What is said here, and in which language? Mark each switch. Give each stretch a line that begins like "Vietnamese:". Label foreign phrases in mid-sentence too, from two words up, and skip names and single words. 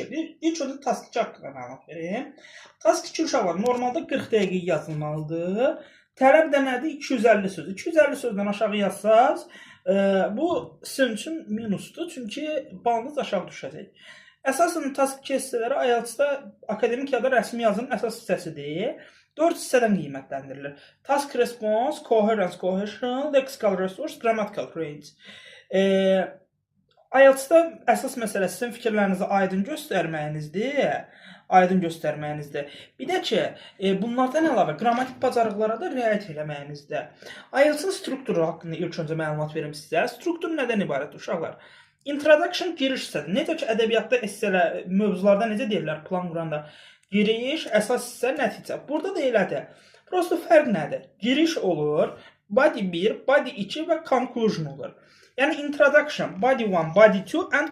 Azerbaijani: İlk öncə task 2 haqqında məlumat vereyim. Task 2 uşaqlar normalda 40 dəqiqə yazılmalıdır. Tələb də nədir? 250 söz. 250 sözdən aşağı yazsaz, bu sizin üçün minusdur. Çünki balınız aşağı düşəcək. Əsasən task 2 hissələri IELTS-da akademik ya da rəsmi yazının əsas hissəsidir. 4 hissədən qiymətləndirilir.
English: Task response, coherence, cohesion, lexical resource, grammatical range.
Azerbaijani: IELTS-da əsas məsələ sizin fikirlərinizi aydın göstərməyinizdir. Bir də ki, bunlardan əlavə qrammatik bacarıqlara da riayət eləməyinizdir. IELTS-in strukturu haqqında ilk öncə məlumat verim sizə. Struktur nədən ibarətdir uşaqlar? Introduction giriş hissədir. Necə ki, ədəbiyyatda esselər, mövzularda necə deyirlər, plan quranda giriş, əsas hissə, nəticə. Burada da elədir. Prosto fərq nədir? Giriş olur,
English: body 1, body 2
Azerbaijani: və conclusion olur.
English: Yəni introduction, body 1, body 2 and